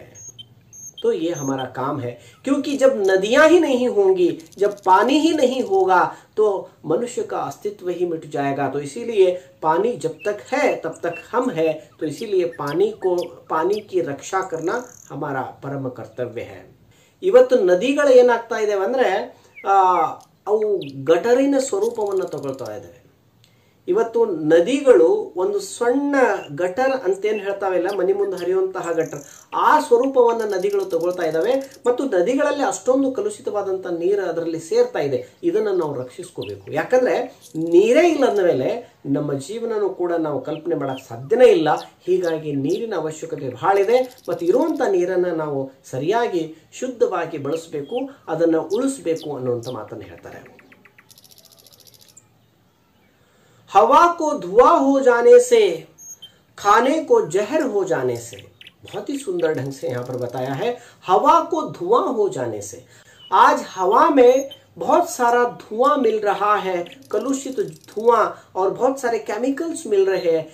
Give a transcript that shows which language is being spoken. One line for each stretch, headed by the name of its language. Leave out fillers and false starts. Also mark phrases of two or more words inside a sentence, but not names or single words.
Hindi: तो ये हमारा काम है, क्योंकि जब नदियां ही नहीं होंगी, जब पानी ही नहीं होगा, तो मनुष्य का अस्तित्व ही मिट जाएगा. तो इसीलिए पानी जब तक है तब तक हम है. तो इसीलिए पानी की रक्षा करना हमारा परम कर्तव्य है.
Kannada: ಇವತ್ತು ನದಿಗಳು ಏನಾಗ್ತಾ ಇದಾವೆ ಅಂದ್ರೆ ಅವು ಗಟರಿನ ಸ್ವರೂಪವನ್ನು ತಗೊಳ್ತಾ ಇದ್ದಾವೆ. ಇವತ್ತು ನದಿಗಳು ಒಂದು ಸಣ್ಣ ಗಟರ್ ಅಂತೇನು ಹೇಳ್ತಾವೆಲ್ಲ, ಮನೆ ಮುಂದೆ ಹರಿಯುವಂತಹ ಗಟರ್, ಆ ಸ್ವರೂಪವನ್ನು ನದಿಗಳು ತಗೊಳ್ತಾ ಇದ್ದಾವೆ. ಮತ್ತು ನದಿಗಳಲ್ಲಿ ಅಷ್ಟೊಂದು ಕಲುಷಿತವಾದಂಥ ನೀರು ಅದರಲ್ಲಿ ಸೇರ್ತಾ ಇದೆ. ಇದನ್ನು ನಾವು ರಕ್ಷಿಸ್ಕೋಬೇಕು. ಯಾಕಂದರೆ ನೀರೇ ಇಲ್ಲ ಅಂದ ಮೇಲೆ ನಮ್ಮ ಜೀವನನೂ ಕೂಡ ನಾವು ಕಲ್ಪನೆ ಮಾಡೋಕ್ಕೆ ಸಾಧ್ಯನೇ ಇಲ್ಲ. ಹೀಗಾಗಿ ನೀರಿನ ಅವಶ್ಯಕತೆ ಬಹಳ ಇದೆ. ಮತ್ತು ಇರುವಂಥ ನೀರನ್ನು ನಾವು ಸರಿಯಾಗಿ ಶುದ್ಧವಾಗಿ ಬಳಸಬೇಕು, ಅದನ್ನು ಉಳಿಸಬೇಕು ಅನ್ನುವಂಥ ಮಾತನ್ನು ಹೇಳ್ತಾರೆ.
Hindi: हवा को धुआं हो जाने से, खाने को जहर हो जाने से, बहुत ही सुंदर ढंग से यहाँ पर बताया है, हवा को धुआं हो जाने से। आज हवा में बहुत सारा धुआं मिल रहा है, कलुषित धुआं, और बहुत सारे केमिकल्स मिल रहे हैं।